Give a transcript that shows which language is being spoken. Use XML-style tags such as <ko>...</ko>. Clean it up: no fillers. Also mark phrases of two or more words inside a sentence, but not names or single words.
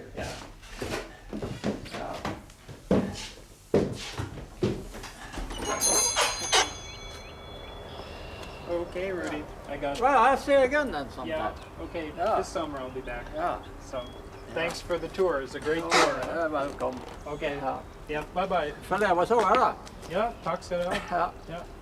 <en>Yeah. Okay, Rudy. I got. Well, I'll see you again then sometime. Yeah. Okay. Yeah. This summer I'll be back. Yeah. So, thanks for the tour. It's a great tour. Ja, welcome. Okay. Ja. Yeah. Bye bye.</en> <no>Følger jeg var så her da.</no> <sv>Ja. Tack ska du ha. Ja. Ja.</sv>